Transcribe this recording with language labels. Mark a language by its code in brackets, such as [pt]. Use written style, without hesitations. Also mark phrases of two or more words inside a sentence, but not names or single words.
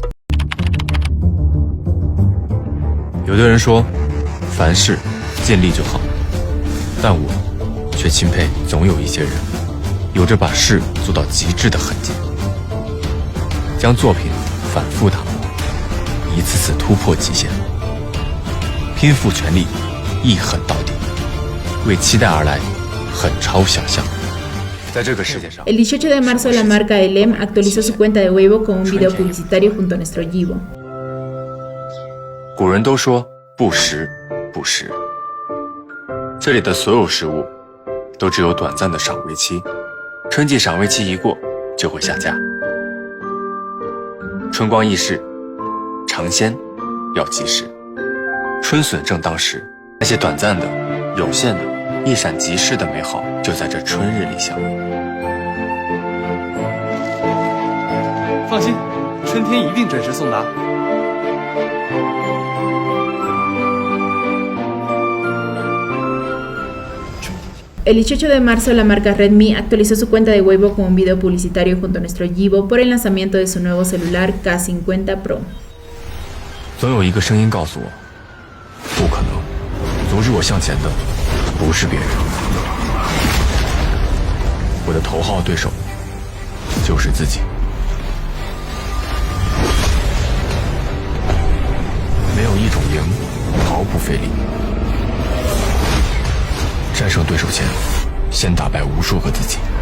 [zh] 有的人说，凡事尽力就好，但我却钦佩总有一些人，有着把事做到极致的痕迹，将作品反复打磨，一次次突破极限，拼付全力，一狠到底。为期待而来，很超想象。 [es] El 18 de marzo, la marca Elem actualizó su cuenta de Weibo con un video publicitario junto a nuestro Yibo. [zh] 古人都说不时不食，这里的所有食物都只有短暂的赏味期，春季赏味期一过就会下架。春光易逝，尝鲜要及时。春笋正当时，那些短暂的、有限的、一闪即逝的美好，就在这春日里相遇。放心，春天一定准时送达。 [es] El 18 de marzo, la marca Redmi actualizó su cuenta de Weibo con un video publicitario junto a nuestro Yibo por el lanzamiento de su nuevo celular K50 Pro. [zh] 总有一个声音告诉我，不可能，阻止我向前的不是别人，我的头号对手就是自己。没有一种赢毫不费力，战胜对手前， 先打败无数个自己。